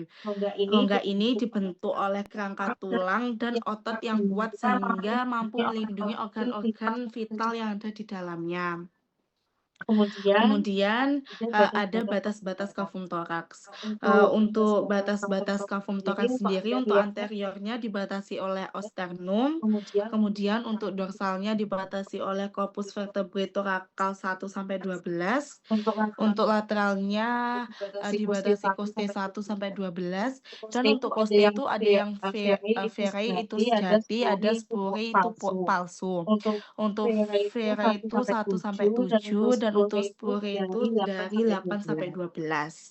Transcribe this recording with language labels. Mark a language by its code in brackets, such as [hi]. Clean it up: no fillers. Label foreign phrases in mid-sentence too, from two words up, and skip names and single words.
[id] Rongga ini dibentuk oleh kerangka tulang dan otot yang kuat sehingga mampu melindungi organ-organ vital yang ada di dalamnya. Kemudian ada batas-batas kafum toraks. Untuk batas-batas kafum toraks sendiri, untuk anteriornya dibatasi oleh osternum, kemudian untuk dorsalnya dibatasi oleh [la] corpus vertebrae thoracal [id] 1-12, untuk lateralnya dibatasi coste 1-12, dan untuk coste itu ada yang verae itu sejati, ada spurae itu palsu. Untuk verae itu 1-7, dan untuk spurae itu dari 8-12.